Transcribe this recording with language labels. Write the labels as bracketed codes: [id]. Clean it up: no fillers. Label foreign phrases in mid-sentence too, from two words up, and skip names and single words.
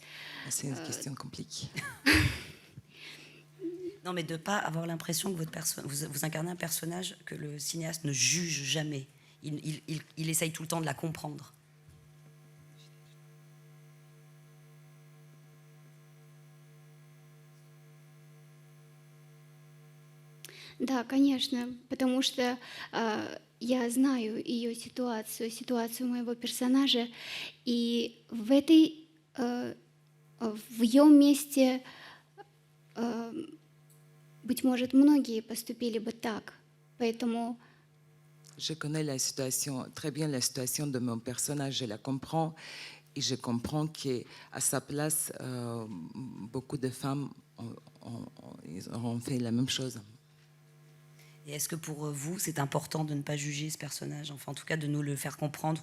[fr] C'est une question compliquée. Non, mais de ne pas avoir l'impression que vous incarnez un personnage que le cinéaste ne juge jamais. Il essaye tout le temps de la comprendre. [ru] Да, конечно, потому что я знаю ее ситуацию моего персонажа, и в ее месте, быть может, многие поступили бы так, поэтому. [fr] Je connais la situation, très bien la situation de mon personnage, je la comprends, et je comprends qu'à sa place, beaucoup de femmes ont fait la même chose. Et est-ce que pour vous, c'est important de ne pas juger ce personnage, enfin en tout cas de nous le faire comprendre?